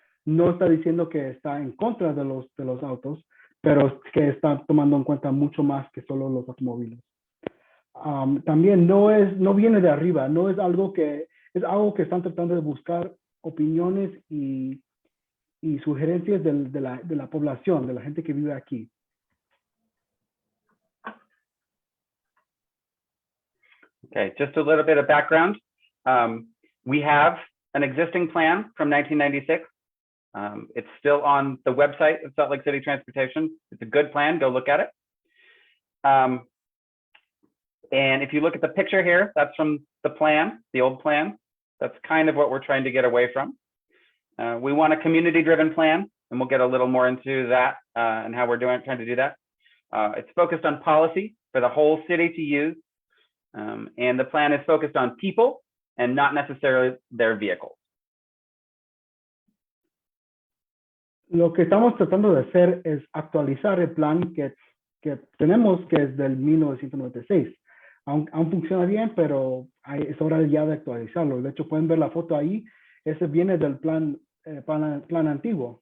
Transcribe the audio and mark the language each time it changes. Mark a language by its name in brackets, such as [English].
[Spanish] No está diciendo que está en contra de los autos, pero que está tomando en cuenta mucho más que solo los automóviles. También no viene de arriba, no es algo que están tratando de buscar opiniones y sugerencias de la población, de la gente que vive aquí. [English] Okay, just a little bit of background. We have an existing plan from 1996. It's still on the website of Salt Lake City Transportation. It's a good plan, go look at it. And if you look at the picture here, that's from the plan, the old plan. That's kind of what we're trying to get away from. We want a community-driven plan, and we'll get a little more into that and how we're trying to do that. It's focused on policy for the whole city to use. And the plan is focused on people and not necessarily their vehicles. [Spanish] Lo que estamos tratando de hacer es actualizar el plan que tenemos, que es del 1996. Aún funciona bien, pero es hora ya de actualizarlo. De hecho, pueden ver la foto ahí. Ese viene del plan antiguo.